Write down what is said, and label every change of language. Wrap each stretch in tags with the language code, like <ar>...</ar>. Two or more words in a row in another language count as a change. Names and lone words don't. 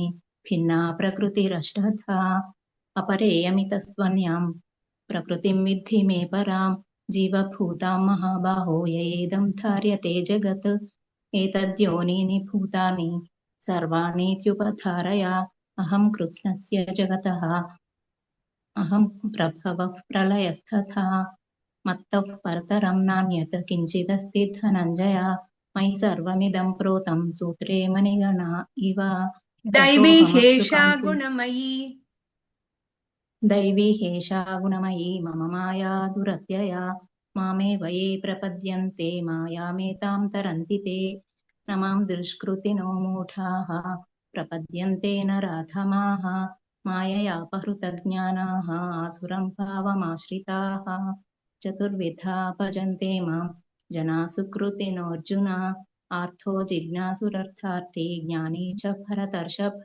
<sa>భిన్నా ప్రకృతిరష్టధా అపరేయమితస్త్వన్యాం ప్రకృతిం విద్ధి మే పరాం జీవభూతాం మహాబాహో యయేదం ధార్యతే జగత్ ఏతద్యోనీని భూతాని సర్వాణీత్యుపధారయ అహం కృత్స్నస్య జగతః అహం ప్రభవః ప్రళయస్తథా మత్తః పరతరం నాన్యత్ కించిదస్తి ధనంజయ మయి సర్వమిదం ప్రోతం సూత్రే మణిగణా ఇవ దైవీ రసోహమప్సు హేషా కాంతి గుణమయీ दैवी हेषा गुणमयी मम माया दुरत्यया मामेव ये प्रपद्यन्ते मायामेतां तरन्ति ते न मां दुष्कृतिनो मूढाः प्रपद्यन्ते नराधमाः माययापहृतज्ञानाः आसुरं भावमाश्रिताः चतुर्विधा भजन्ते मां जना सुकृतिनोऽर्जुन आर्थो जिज्ञासुरर्थार्थी ज्ञानी च भरतर्षभ</sa>